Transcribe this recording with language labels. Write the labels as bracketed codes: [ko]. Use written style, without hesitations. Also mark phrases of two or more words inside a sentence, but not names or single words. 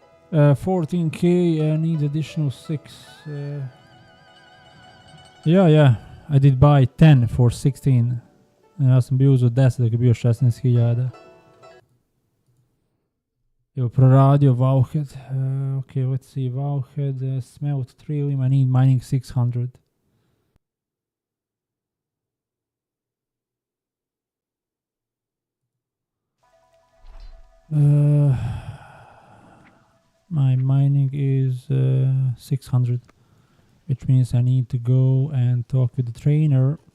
[en] 14k, I need additional 6. Yeah, I did buy 10 for 16. [sr] Ja sam bio uzeo 10 dok je bio 16.000. Evo proradio Wowhead. [en] Okay, let's see. Wowhead, smelt trillium, I need mining 600. My mining is 600, which means I need to go and talk with the trainer.